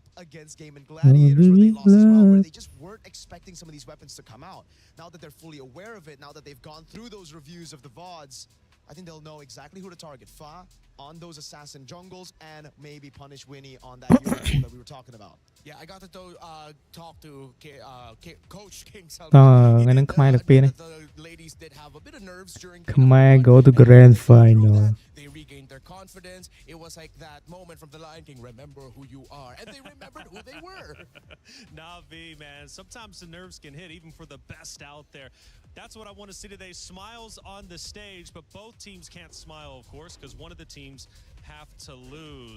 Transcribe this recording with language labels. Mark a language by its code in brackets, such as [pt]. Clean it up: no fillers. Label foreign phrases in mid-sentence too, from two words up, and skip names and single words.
[en] Up against Game and Gladiators, where they lost as well, where they just weren't expecting some of these weapons to come out. Now that they're fully aware of it, now that they've gone through those reviews of the VODs, I think they'll know exactly who to target. Fa on those assassin jungles, and maybe punish Winnie on that Euro pool that we were talking about. Yeah, I got to talk to Coach King [th] งั้นนั้น [km] ខ្មែរលើកពីរនេះ [en] The ladies did have a bit of nerves during ខ្មែរ go to grand final They regained their confidence. It was like that moment from the Lion King, remember who you are. And they remembered who they were. Navi, man, sometimes the nerves can hit even for the best out there. That's what I want to see today. Smiles on the stage, but both teams can't smile, of course, because one of the teams have to lose.